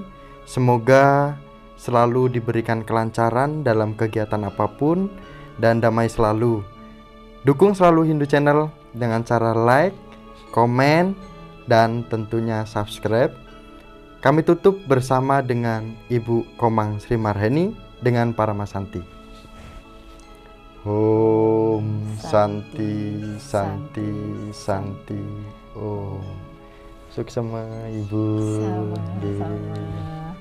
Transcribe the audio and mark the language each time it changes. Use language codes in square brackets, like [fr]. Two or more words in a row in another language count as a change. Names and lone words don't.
[id] Semoga selalu diberikan kelancaran dalam kegiatan apapun dan damai selalu. Dukung selalu Hindu Channel dengan cara like, komen, dan tentunya subscribe. Kami tutup bersama dengan Ibu Komang Sri Marheni dengan Paramasanti. [sa] Om Santi Santi Santi Om. [id] Suksema Ibu. Sama-sama.